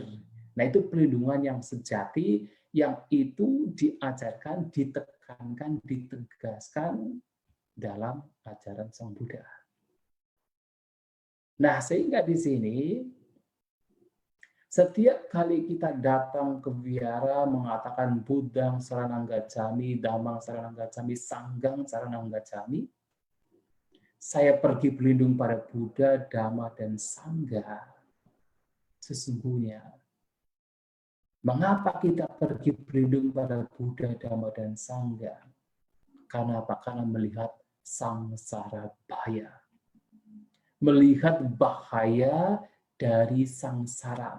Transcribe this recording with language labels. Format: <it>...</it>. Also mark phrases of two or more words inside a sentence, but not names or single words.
<id>Nah, itu perlindungan yang sejati yang itu diajarkan, ditekankan, ditegaskan dalam ajaran Sang Buddha. Nah, sehingga di sini setiap kali kita datang ke wihara mengatakan</id> <pi>Buddhang saranang gacchami, Dhammang saranang gacchami, Sanghang saranang gacchami,</pi> <id>saya pergi berlindung pada Buddha, Dhamma, dan Sangha. Sesungguhnya, mengapa kita pergi berlindung pada Buddha, Dhamma, dan Sangha? Karena apa? Karena melihat samsara bahaya. Melihat bahaya dari sangsara.</id>